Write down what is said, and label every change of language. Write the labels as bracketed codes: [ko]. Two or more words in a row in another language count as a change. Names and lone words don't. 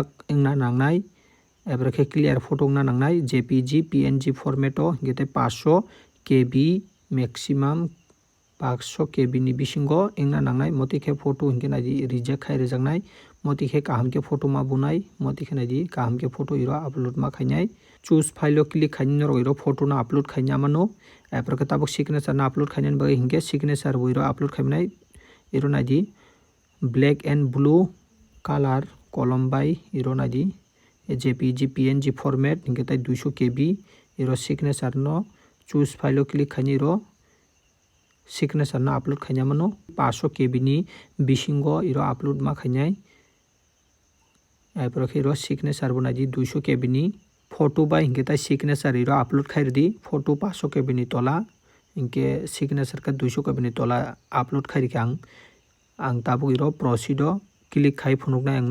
[trp] engna nangnai ebre ke [en] clear photo [trp] engna nangnai [en] jpg png format [trp] o hingke tai [en] 500 kb maximum 500 kb [trp] ni bisingo engna nangnai motike photo hingke naidi reject khai rejaknai motike kaham ke photo ma bunai motike naidi kaham ke [en] photo upload [trp] ma khainai [en] choose file [trp] o click khaini norok photo na upload khaini amano apro ke tabuk signature na upload khaini bai hingke signature bo upload khainai naidi [en] black and blue color column [trp] by naidi [en] jpg png format [trp] hingke tai 200 kb signature no [en] choose file [trp] o click khaini signature na upload khaini amano 500 kb ni bisingo upload ma khainai aipro ke signature bo naidi 200 kb ni photo by hingke tai signature upload khairdi photo 500 kb ni tola hingke signature ka 200 kb ni tola upload khairika ang tabuk proceed o click khai phunuknai ang